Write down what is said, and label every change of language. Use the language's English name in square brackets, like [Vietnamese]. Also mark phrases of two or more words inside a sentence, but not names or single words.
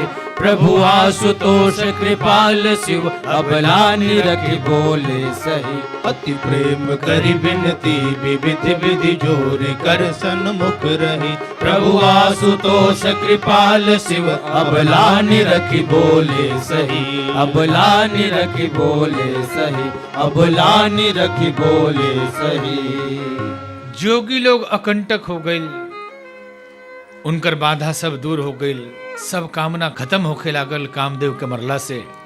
[Awadhi] प्रभु आशुतोष कृपाल शिव अबला निरखि बोले सही। अति प्रेम करि बिनती विविध विधि जोर कर सन्मुख रही। प्रभु आशुतोष कृपाल शिव अबला निरखि बोले सही। अबला निरखि बोले सही। अबला निरखि बोले सही। [Bhojpuri] जोगी लोग अकंटक हो गए, उनकर बाधा सब दूर हो गई, सब कामना खत्म होके लागल कामदेव के मरला से।